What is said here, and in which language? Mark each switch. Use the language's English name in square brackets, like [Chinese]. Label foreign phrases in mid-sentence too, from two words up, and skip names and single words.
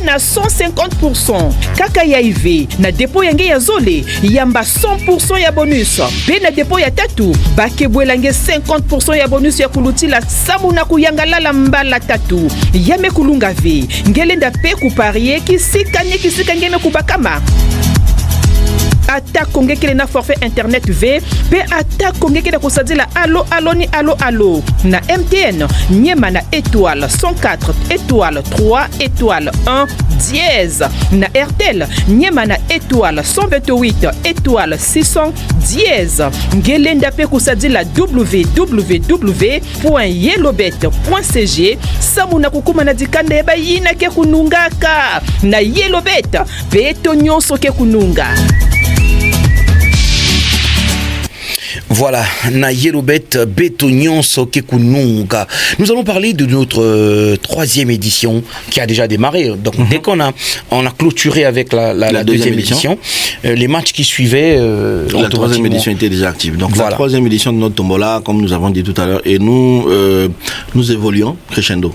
[Kituba (Democratic Republic of Congo)] na 150% kaka ya IV na depo ya nge ya zole yamba 100% ya bonus pe na depo ya tatu bakebwela nge 50% ya bonus ya kulutila samuna kuyangalala mbala tatu yame kulunga ve ngelenda pe kuparier kisika ngeme kubakama attaque kongekele na [French] forfait internet [Kituba (Democratic Republic of Congo)] V pe attaque kongekele kusadila allo na MTN nyema na [French] étoile 104 étoile 3 étoile 1 dièse [Kituba (Democratic Republic of Congo)] na RTL nyema na [French] étoile 128 étoile 600 dièse [Kituba (Democratic Republic of Congo)] ngelenda pe kusadila www.yellowbet.cg samuna kukuma na dikande ba yina ke kunungaka na Yellow Bet pe to nyonso ke kununga. Voilà, na Yellow Bet Betognon Sokekununga. [French] Nous allons parler de notre troisième édition qui a déjà démarré. Donc dès qu'on a clôturé avec la deuxième édition, les matchs qui suivaient. La troisième édition était déjà active. Donc voilà. La troisième édition de notre tombola, comme nous avons dit tout à l'heure, et nous évoluons crescendo.